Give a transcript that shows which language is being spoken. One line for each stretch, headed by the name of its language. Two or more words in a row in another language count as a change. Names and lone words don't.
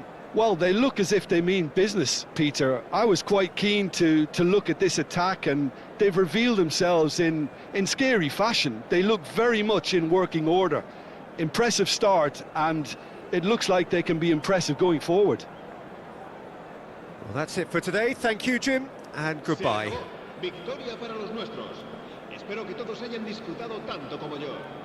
English: Well, they look as if they mean business, Peter. I was quite keen to look at this attack, and they've revealed themselves in scary fashion. They look very much in working order. Impressive start, and it looks like they can be impressive going forward. Well, that's it for today. Thank you, Jim, and goodbye.
Spanish: Victoria para los nuestros. Espero que todos hayan disfrutado tanto como yo.